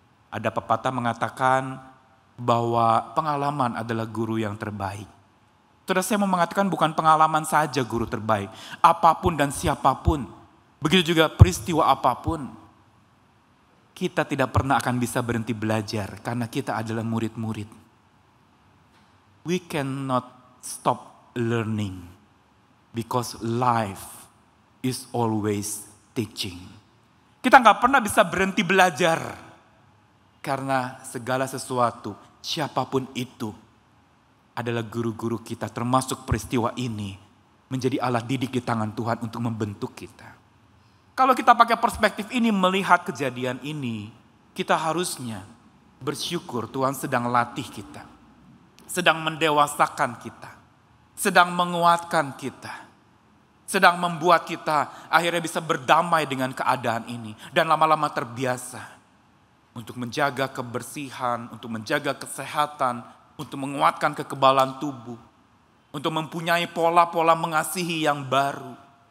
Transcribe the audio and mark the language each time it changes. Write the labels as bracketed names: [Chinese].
[Indonesian] Ada pepatah mengatakan bahwa pengalaman adalah guru yang terbaik. Saudara, saya mau mengatakan bukan pengalaman saja guru terbaik. Apapun dan siapapun, begitu juga peristiwa apapun, kita tidak pernah akan bisa berhenti belajar karena kita adalah murid-murid. [English] We cannot stop learning because life is always teaching. [Indonesian] Kita nggak pernah bisa berhenti belajar karena segala sesuatu, siapapun itu, adalah guru-guru kita, termasuk peristiwa ini menjadi alat didik di tangan Tuhan untuk membentuk kita. Kalau kita pakai perspektif ini melihat kejadian ini, kita harusnya bersyukur Tuhan sedang latih kita, sedang mendewasakan kita, sedang menguatkan kita, sedang membuat kita akhirnya bisa berdamai dengan keadaan ini dan lama-lama terbiasa untuk menjaga kebersihan, untuk menjaga kesehatan, untuk menguatkan kekebalan tubuh, untuk mempunyai pola-pola mengasihi yang baru.